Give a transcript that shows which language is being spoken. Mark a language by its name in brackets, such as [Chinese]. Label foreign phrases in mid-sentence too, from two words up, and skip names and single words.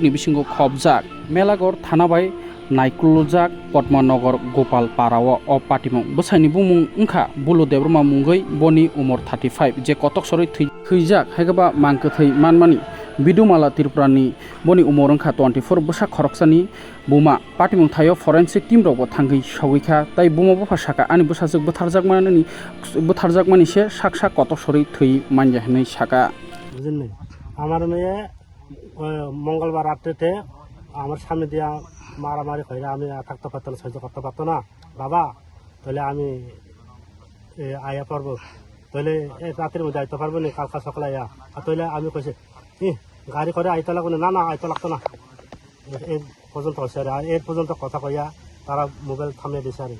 [Kok Borok] ni bisingo khobjak Melagor thana bai Naikulujak Padmanagar Gopal Parao o patimung bwsaini bumung wngkha Bulu Debroma mungoi boni umor 35 je kotok soroi thwijak haigaba mangkhathai manmani Bidumala Tripurani boni umor wngkha 24 bwsak khoroksani buma patimung thaio [English] forensic team [Kok Borok] rok bo thangui sogikha tai buma bopha saka ani bwsajak bwtharjakmani se sak sak kotok soroi thwi manja hinai saka [Bangla] বুঝলেন আমার মেয়ে মঙ্গলবার রাত্রিতে আমার সামনে দিয়া মারামারি করে আমি থাকতে পারতাম না সহ্য করতে পারতো না বাবা তাহলে আমি আয়া পারবো তাহলে রাতের মধ্যে আইতে পারবো না কালকা সকালে আয়া তাহলে আমি কইছি গাড়ি করে আইতে লাগবে না না আইতে লাগতো না এই পর্যন্ত হয়েছে আর এর পর্যন্ত কথা কইয়া তারা মোবাইল থামিয়ে দিয়েছে আর